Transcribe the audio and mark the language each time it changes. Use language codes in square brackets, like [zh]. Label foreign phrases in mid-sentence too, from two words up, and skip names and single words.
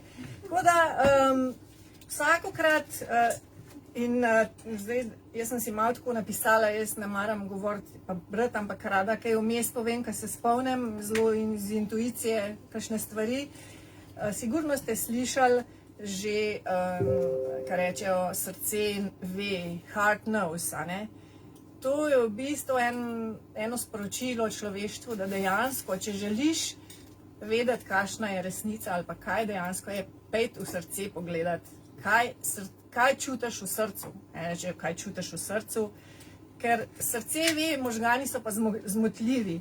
[sl] Tako da, vsakokrat, zdaj, jaz sem si malo tako napisala, jaz ne maram govoriti pa brati, ampak rada kaj vmes povem, kaj se spomnim, zelo iz intuicije, kakšne stvari. Sigurno ste slišali že, kar rečejo, srce ve, [en] heart knows, [sl] a ne? To je v bistvu eno sporočilo človeštvu, da dejansko, če želiš vedeti, kakšna je resnica ali pa kaj dejansko je, pejt v srce pogledati, kaj čutiš v srcu. Reče, kaj čutiš v srcu, ker srce ve, možgani so pa zmotljivi.